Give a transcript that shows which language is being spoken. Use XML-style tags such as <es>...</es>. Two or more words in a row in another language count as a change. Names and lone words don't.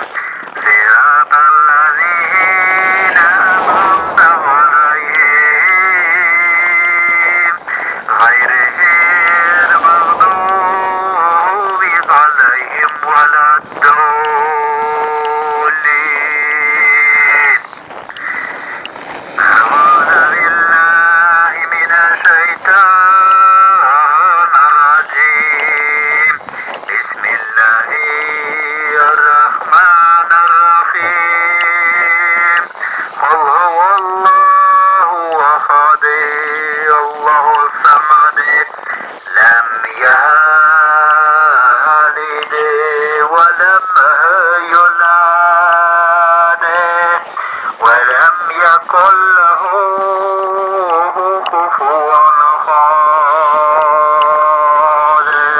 <ar>صراط الذين أنعمت عليهم. غير المغضوب عليهم ولا الضالين. أعوذ بالله من الشيطان الرجيم. بسم الله الرحمن الرحيم. قل هو الله أحد الله الصمد لم يلد ولم يولد ولم يكن له كفوا أحد.</ar>